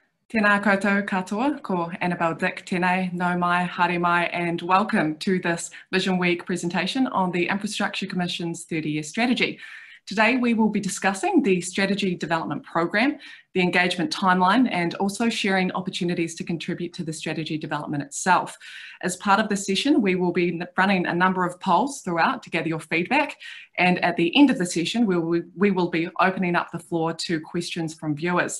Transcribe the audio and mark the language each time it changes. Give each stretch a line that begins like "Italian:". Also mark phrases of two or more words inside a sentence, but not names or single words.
Māori: Tēnā koutou katoa, ko Annabelle Dick, tēnei, nau mai, haere mai,
English: and welcome to this Visionweek presentation on the Infrastructure Commission's 30-year strategy. Today we will be discussing the strategy development program, the engagement timeline, and also sharing opportunities to contribute to the strategy development itself. As part of this session, we will be running a number of polls throughout to gather your feedback, and at the end of the session, we will be opening up the floor to questions from viewers.